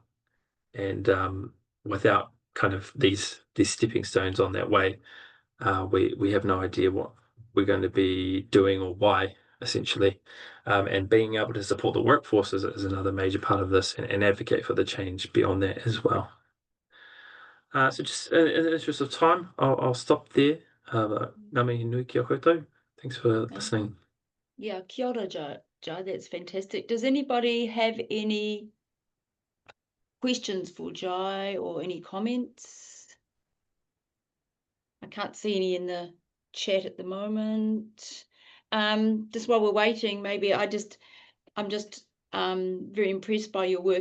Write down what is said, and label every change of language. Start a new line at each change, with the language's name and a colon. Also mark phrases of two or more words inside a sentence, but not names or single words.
English: And without kind of these stepping stones on that way, we have no idea what we're going to be doing or why, essentially. And being able to support the workforce is another major part of this, and advocate for the change beyond that as well. So just in the interest of time, I'll stop there.
Māori: Ngā mihi nui ki a koutou.
English: Thanks for listening. Yeah,
Māori: kia ora,
English: Joe. Jai, that's fantastic. Does anybody have any questions for Jai or any comments? I can't see any in the chat at the moment. Just while we're waiting, maybe I'm just very impressed by your work.